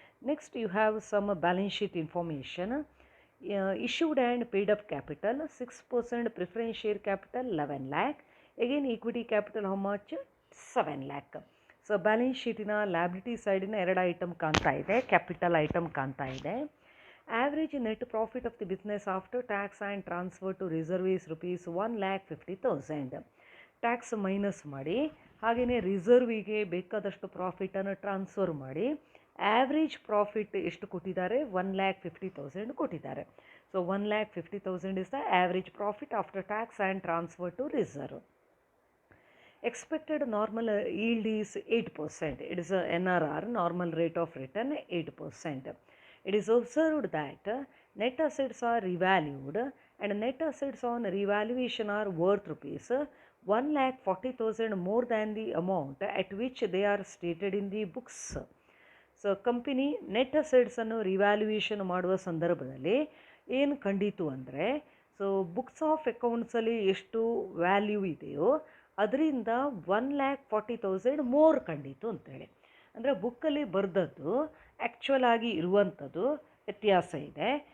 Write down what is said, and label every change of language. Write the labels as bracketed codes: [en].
[en] Next you have some balance sheet information. Issued and paid up capital 6%, preference share capital 11 lakh, again equity capital how much 7 lakh. [kn] So balance ಶೀಟಿನ liability ಸೈಡಿನ 2 item ಕಾಣ್ತಾ ಇದೆ, capital item ಕಾಣ್ತಾ ಇದೆ. [en] Average net profit of the business after tax and transfer to reserve is rupees 1,50,000. [kn] Tax minus ಮಾಡಿ ಹಾಗೆಯೇ ರಿಸರ್ವಿಗೆ ಬೇಕಾದಷ್ಟು ಪ್ರಾಫಿಟನ್ನು transfer ಮಾಡಿ average profit ಎಷ್ಟು ಕೊಟ್ಟಿದ್ದಾರೆ, 1,50,000 ಕೊಟ್ಟಿದ್ದಾರೆ. [en] So 1,50,000 is the average profit after tax and transfer to reserve. Expected normal yield is 8%. It is a NRR, normal rate of return 8%. It is observed that net assets are revalued and net assets on revaluation are worth rupees 1,40,000 more than the amount at which they are stated in the books. [kn] So company net ಅಸೆಟ್ಸನ್ನು revaluation ಮಾಡುವ ಸಂದರ್ಭದಲ್ಲಿ ಏನು ಕಂಡಿತು ಅಂದರೆ, so books of ಅಕೌಂಟ್ಸಲ್ಲಿ ಎಷ್ಟು value ಇದೆಯೋ ಅದರಿಂದ 1,40,000 more ಕಂಡಿತು ಅಂತೇಳಿ. ಅಂದರೆ ಬುಕ್ಕಲ್ಲಿ ಬರೆದದ್ದು ಆ್ಯಕ್ಚುಯಲ್ ಆಗಿ ಇರುವಂಥದ್ದು ವ್ಯತ್ಯಾಸ ಇದೆ.